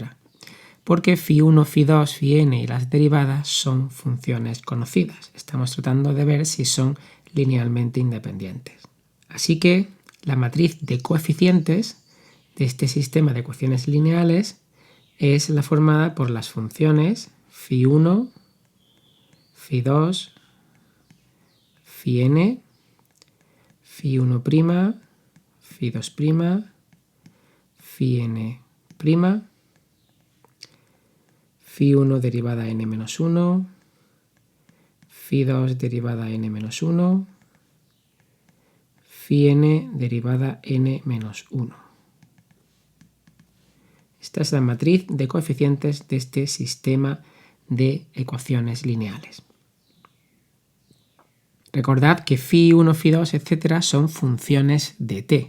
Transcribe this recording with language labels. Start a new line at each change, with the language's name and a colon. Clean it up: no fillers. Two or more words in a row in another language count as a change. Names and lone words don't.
Spanish: Porque φ1, φ2, φn y las derivadas son funciones conocidas. Estamos tratando de ver si son linealmente independientes. Así que la matriz de coeficientes de este sistema de ecuaciones lineales es la formada por las funciones φ1, φ2, φn, φ1', φ2', φn', φ1 derivada n-1, φ2 derivada n-1, φn derivada n-1. Esta es la matriz de coeficientes de este sistema de ecuaciones lineales. Recordad que φ1, φ2, etc. son funciones de t.